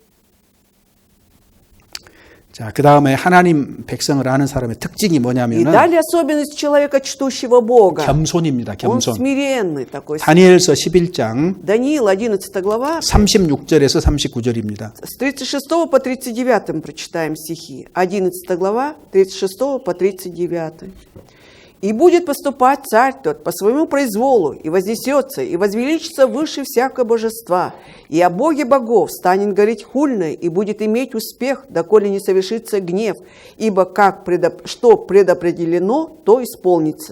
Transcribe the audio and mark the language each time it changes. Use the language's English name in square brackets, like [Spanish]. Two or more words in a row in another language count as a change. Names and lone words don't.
[Korean] 자, 그 다음에 하나님 백성을 아는 사람의 특징이 [Russian] И [Korean] 뭐냐면은 [Russian] далее особенность человека, чтущего Бога. [Korean] 겸손입니다. [Russian] Он [Korean] 겸손. [Russian] смиренный такой. [Korean] 다니엘서 11장 [Russian] Даниил, 11 глава, [Korean] 36절에서 39절입니다. [Russian] с 36 по 39 мы прочитаем стихи. 11 глава, 36 по 39. «И будет поступать царь тот по своему произволу, и вознесется, и возвеличится выше всякого божества, и о Боге богов станет говорить хульное, и будет иметь успех, доколе не совершится гнев, ибо что предопределено, то исполнится.